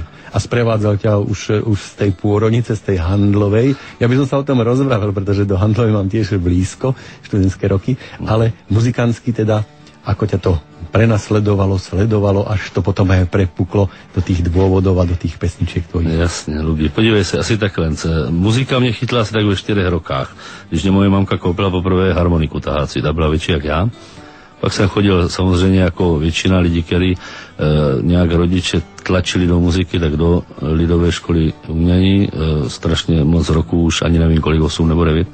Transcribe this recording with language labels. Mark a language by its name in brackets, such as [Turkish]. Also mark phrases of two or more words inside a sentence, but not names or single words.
[Slovak] A sprevádzal ťa už z tej pôrodnice, z tej handlovej. Ja by som sa o tom rozprával, pretože do handlovej mám tiež blízko, študentské roky, ale muzikánsky teda, ako ťa to sledovalo, až to potom aj prepuklo do tých dôvodov a do tých pesničiek tvojich. [Czech] Jasně, Lubi. Podívej se, asi takhle. Muzika mě chytla asi tak ve 4 rokách, když mě moje mamka koupila poprvé harmoniku tahácí, ta byla větší jak já. Pak jsem chodil samozřejmě jako většina lidí, kteří nějak rodiče tlačili do muziky, tak do lidové školy umění, strašně moc roků, už ani nevím kolik, 8 nebo 9.